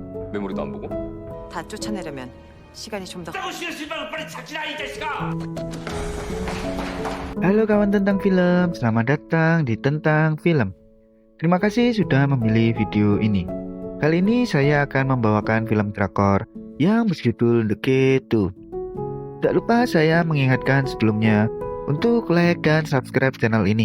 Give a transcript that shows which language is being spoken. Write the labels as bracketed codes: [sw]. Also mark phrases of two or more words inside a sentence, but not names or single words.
[ko] 메모리도 안 보고? 다 쫓아내려면 시간이 좀 더. [id] Halo kawan tentang film, selamat datang di Tentang Film. Terima kasih sudah memilih video ini. Kali ini saya akan membawakan film drakor yang berjudul The K2. Tak lupa saya mengingatkan sebelumnya untuk [en] like dan subscribe [id] channel ini.